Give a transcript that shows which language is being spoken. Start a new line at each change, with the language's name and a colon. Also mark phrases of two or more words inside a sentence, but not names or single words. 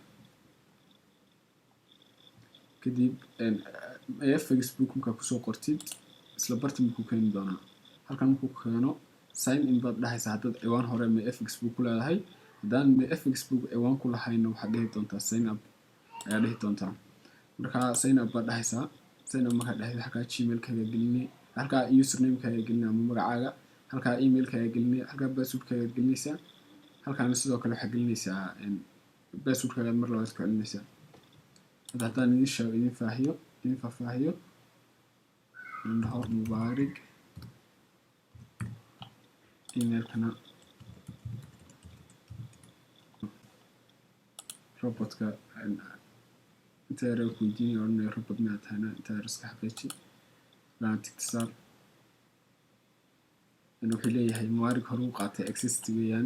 Somali: kadib FX book markaa kusoo qortid isla bartan buu ku keeni doonaa. halkan markuu keeno
English: sign in
Somali: baad dhahaysaa haddaad ciwaan hore FX book ku leedahay. haddaan FX book ciwaan ku lahayna waxaad dhihi doontaa
English: sign up
Somali: ayaa dhihi doontaa. markaa
English: sign up
Somali: baad dhahaysaa.
English: sign up
Somali: markaa dhahaysa halkaa gmail-kaaga gelinay, halkaa username-kaaga gelinay ama magacaaga, halkaa email-kaaga gelinay, halkaa password-kaaga gelinaysaa. halkaana sidoo kale waxaad gelinaysaa password-kaaga mar labaad ku celinaysaa. hadda haddaan idin faahfaahiyo indhaho mubaarig emailkana robotka inta yar ku weydiinaya odhanaya robot ma tahayna inta yar iska xaqiiji laan tigtisaar wuxuu leeyahay mubaarig hore u qaatay access weeyaan.